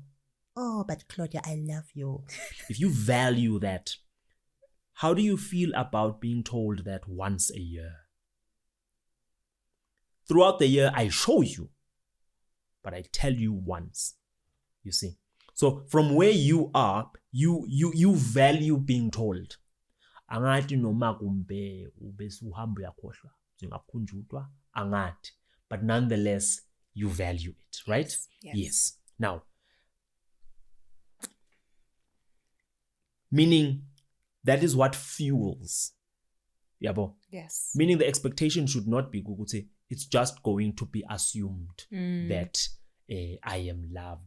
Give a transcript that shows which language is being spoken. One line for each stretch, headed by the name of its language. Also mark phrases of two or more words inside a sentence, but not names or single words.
English: Oh, but Claudia, I love you. If you value that, how do you feel about being told that once a year? Throughout the year, I show you, but I tell you once. You see? So from where you are, you value being told.
Zulu: Angathi noma kumbe ubesuhamba uyakhohlwa njengakhunjutwa angathi,
English: but nonetheless you value it, right? Yes. Now, meaning that is what fuels. Yabo. Yes. Meaning the expectation should not be ukuthi it's just going to be assumed that I am loved.